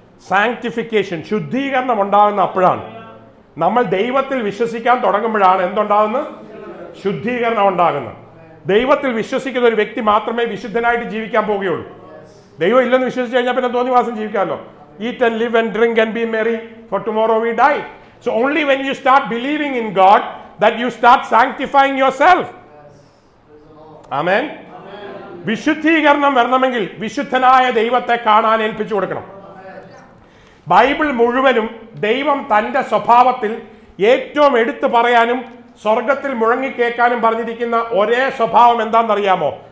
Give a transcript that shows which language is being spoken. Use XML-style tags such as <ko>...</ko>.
<ml>Sanctification, ശുദ്ധീകരണം ഉണ്ടാകുന്ന അപ്പോഴാണ്. നമ്മൾ ദൈവത്തിൽ വിശ്വസിക്കാൻ തുടങ്ങുമ്പോഴാണ് എന്തുണ്ടാകുന്നത്? ശുദ്ധീകരണം ഉണ്ടാകുന്നത്. ദൈവത്തിൽ വിശ്വസിക്കുന്ന ഒരു വ്യക്തി മാത്രമേ വിശുദ്ധനായിട്ട് ജീവിക്കാൻ പോവുകയുള്ളൂ. ദൈവം ഇല്ലെന്ന് വിശ്വസിച്ച് കഴിഞ്ഞാൽ പിന്നെ തോന്നിവാസം ജീവിക്കാമല്ലോ.</ml> <en>Eat and live and drink and be merry for tomorrow we die. So only when you start believing in God that you start sanctifying yourself. Amen.</en> <ml>വിശുദ്ധീകരണം വരണമെങ്കിൽ വിശുദ്ധനായ ദൈവത്തെ കാണാൻ ഏൽപ്പിച്ചു കൊടുക്കണം. ബൈബിൾ മുഴുവനും ദൈവം തന്റെ സ്വഭാവത്തിൽ ഏറ്റവും എടുത്തു പറയാനും സ്വർഗത്തിൽ മുഴങ്ങിക്കേൾക്കാനും പറഞ്ഞിരിക്കുന്ന ഒരേ സ്വഭാവം എന്താണെന്നറിയാമോ?</ml>